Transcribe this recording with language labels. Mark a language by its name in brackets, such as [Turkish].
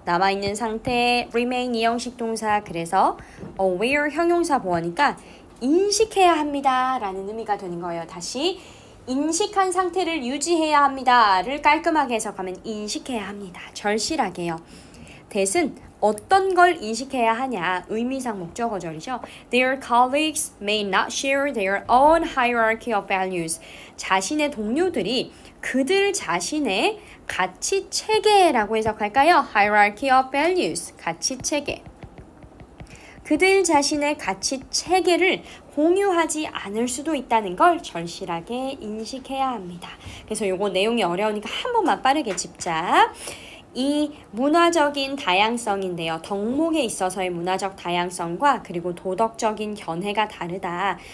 [Korean] 남아있는 상태 remain 이형식 동사 그래서 aware 형용사 보어니까 인식해야 합니다 라는 의미가 되는 거예요. 다시 인식한 상태를 유지해야 합니다를 깔끔하게 해석하면 인식해야 합니다. 절실하게요. that은 어떤 걸 인식해야 하냐 의미상 목적어절이죠. [English] Their colleagues may not share their own hierarchy of values. [Korean] 자신의 동료들이 그들 자신의 가치 체계라고 해석할까요? [English] Hierarchy of values, [Korean] 가치 체계. 그들 자신의 가치 체계를 공유하지 않을 수도 있다는 걸 절실하게 인식해야 합니다. 그래서 요거 내용이 어려우니까 한 번만 빠르게 짚자. 이 문화적인 다양성인데요. 덕목에 있어서의 문화적 다양성과 그리고 도덕적인 견해가 다르다.